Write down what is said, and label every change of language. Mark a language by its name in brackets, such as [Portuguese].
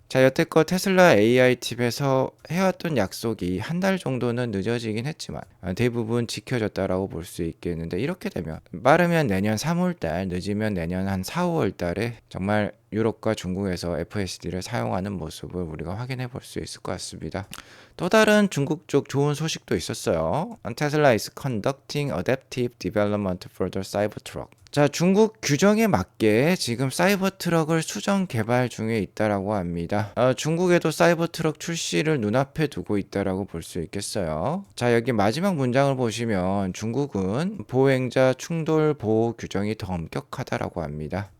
[Korean] 자, 여태껏 테슬라 AI 팁에서 해왔던 약속이 한 달 정도는 늦어지긴 했지만 대부분 지켜졌다라고 볼 수 있겠는데, 이렇게 되면 빠르면 내년 3월달, 늦으면 내년 한 4, 5월달에 정말 유럽과 중국에서 FSD를 사용하는 모습을 우리가 확인해 볼 수 있을 것 같습니다. 또 다른 중국 쪽 좋은 소식도 있었어요. [English] Tesla is conducting adaptive development for the Cybertruck. [Korean] 자, 중국 규정에 맞게 지금 사이버트럭을 수정 개발 중에 있다라고 합니다. 중국에도 사이버트럭 출시를 눈앞에 두고 있다라고 볼 수 있겠어요. 자, 여기 마지막 문장을 보시면 중국은 보행자 충돌 보호 규정이 더 엄격하다라고 합니다.